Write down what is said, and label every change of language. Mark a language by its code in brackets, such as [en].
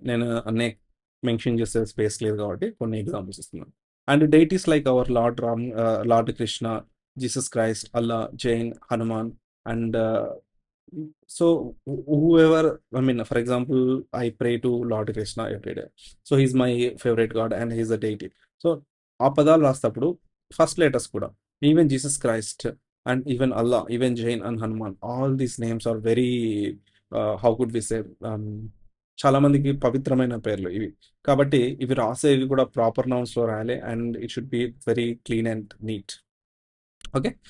[te] నేను అన్నీ మెన్షన్ చేసే స్పేస్ లేదు కాబట్టి కొన్ని ఎగ్జాంపుల్స్ ఇస్తున్నాను. [en] And deities like our Lord Krishna, Jesus Christ, Allah, Jain, Hanuman and so whoever, I mean, for example, I pray to Lord Krishna every day. So he's my favorite God and he's a deity. So [te] ఆ పదాలు రాసేటప్పుడు [en] first letters కూడా even Jesus Christ and even Allah, even Jain and Hanuman, all these names are very how could we say, [te] చాలా మందికి పవిత్రమైన పేర్లు ఇవి. కాబట్టి ఇవి రాసేవి కూడా ప్రాపర్ నౌన్స్లో రాయాలి [en] And it should be very clean and neat. Okay.